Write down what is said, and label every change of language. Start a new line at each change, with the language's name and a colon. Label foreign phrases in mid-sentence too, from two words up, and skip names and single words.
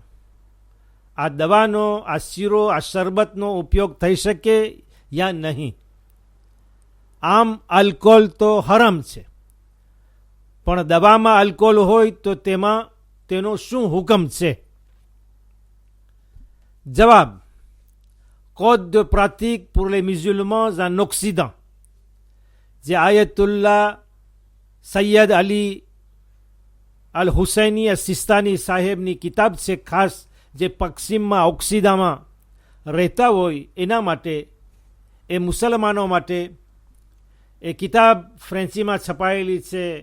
Gujarati: આ દવાનો, આ શીરો, આ શરબતનો ઉપયોગ થઈ શકે યા નહીં? આમ આલ્કોહોલ તો હરામ છે, પણ દવામાં આલ્કોહોલ હોય તો તેમાં તેનો શું હુકમ છે? જવાબ:
French: Code de pratique pour les musulmans en Occident,
Gujarati: જે આયતુલ્લા સૈયદ અલી અલ હુસૈની સિસ્તાની સાહેબની કિતાબ છે, ખાસ જે પશ્ચિમમાં ઓક્સિદામાં રહેતા હોય એના માટે, એ મુસલમાનો માટે. એ કિતાબ ફ્રેન્ચીમાં છપાયેલી છે.